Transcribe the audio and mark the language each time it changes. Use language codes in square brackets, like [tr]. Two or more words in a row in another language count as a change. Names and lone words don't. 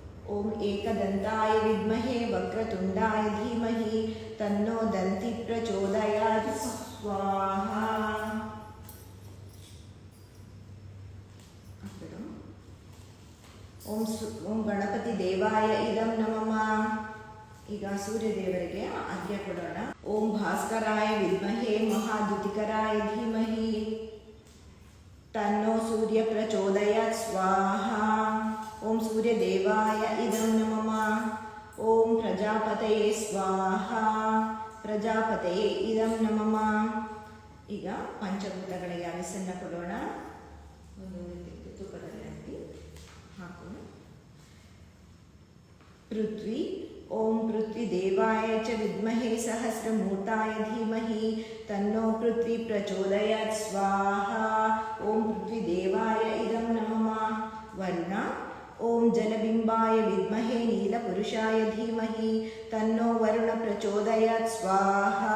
[sa] ಓಂ ಏಕದಂತಾಯ ವಿದ್ಮಹೆ ವಕ್ರತುಂಡಾಯ ಧೀಮಹಿ ತನ್ನೋ ದಂತಿ ಪ್ರಚೋದಯಾತ್ ಸ್ವಾಹಾ. ಓಂ ಗಣಪತಿ ದೇವಾಯ ಇದಂ ನಮಃ. [kn] ಈಗ ಸೂರ್ಯದೇವರಿಗೆ ಆಜ್ಞೆ ಕೊಡೋಣ. [sa] ಓಂ ಭಾಸ್ಕರಾಯ ವಿದ್ಮಹೆ ಮಹಾದ್ಯುತಿಕರಾಯ ಧೀಮಹಿ ತನ್ನೋ ಸೂರ್ಯ ಪ್ರಚೋದಯಾತ್ ಸ್ವಾಹಾ. ಓಂ ಸೂರ್ಯದೇವಾಯ ಇದಂ ನಮಃ. ಓಂ ಪ್ರಜಾಪತಯೇ ಸ್ವಾಹಾ. ಪ್ರಜಾಪತಯೇ ಇದಂ ನಮಃ. [kn] ಈಗ ಪಂಚಭೂತಗಳಿಗೆ ಹವಿಸ್ಸನ್ನು ಕೊಡೋಣ. ತುಪ್ಪದಲ್ಲಿ ಹಾಕಿ ಹಾಕೋಣ. ಪೃಥ್ವಿ. [sa] ಓಂ ಪೃಥ್ವಿ ದೇವಾಯ ಚ ವಿದ್ಮಹೆ ಸಹಸ್ರಮೂರ್ತಾಯ ಧೀಮಹಿ ತನ್ನೋ ಪೃಥ್ವಿ ಪ್ರಚೋದಯಾತ್ ಸ್ವಾಹಾ. ಓಂ ಪೃಥ್ವಿ ದೇವಾಯ ಇದಂ ನಮಃ. ವರ್ಣ. ಓಂ ಜಲಬಿಂಬಾಯ ವಿದ್ಮಹೆ ನೀಲಪುರುಷಾಯ ಧೀಮಹಿ ತನ್ನೋ ವರುಣ ಪ್ರಚೋದಯಾತ್ ಸ್ವಾಹಾ.